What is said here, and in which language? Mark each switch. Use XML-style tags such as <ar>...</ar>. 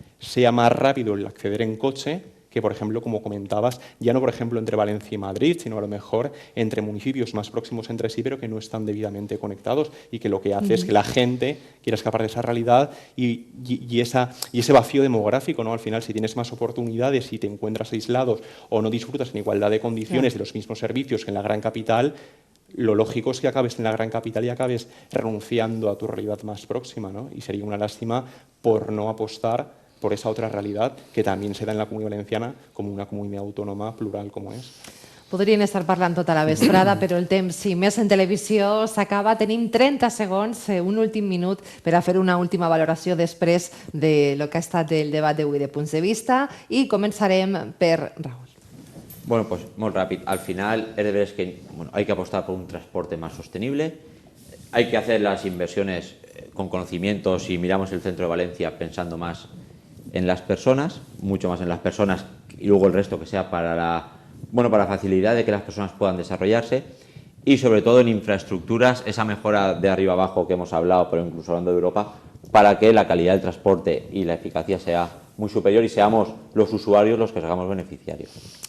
<es>sea más rápido el acceder en coche que, por ejemplo, como comentabas, ya no, por ejemplo, entre Valencia y Madrid, sino a lo mejor entre municipios más próximos entre sí, pero que no están debidamente conectados y que lo que hace es que la gente quiera escapar de esa realidad y ese vacío demográfico, ¿no? Al final, si tienes más oportunidades y te encuentras aislados o no disfrutas en igualdad de condiciones de los mismos servicios que en la gran capital, lo lógico es que acabes en la gran capital y acabes renunciando a tu realidad más próxima, ¿no? Y sería una lástima por no apostar por esa otra realidad que también se da en la Comunitat Valenciana como una</es> <ca>comunitat autònoma plural com és. Podrien estar parlant tota la vesprada, però el temps, si més en televisió, s'acaba. Tenim 30 segons, un últim minut, per a fer una última valoració després de lo que ha estat el debat d'avui de punts de vista i començarem per Raúl.</ca> <es>Bueno, pues muy rápido. Al final, es de ver que hay que apostar por un transporte más sostenible, hay que hacer las inversiones con conocimientos. Si miramos el centro de Valencia pensando más en las personas, mucho más en las personas, y luego el resto que sea para la facilidad de que las personas puedan desarrollarse, y sobre todo en infraestructuras, esa mejora de arriba abajo que hemos hablado, pero incluso hablando de Europa, para que la calidad del transporte y la eficacia sea muy superior y seamos los usuarios los que salgamos beneficiarios.</es>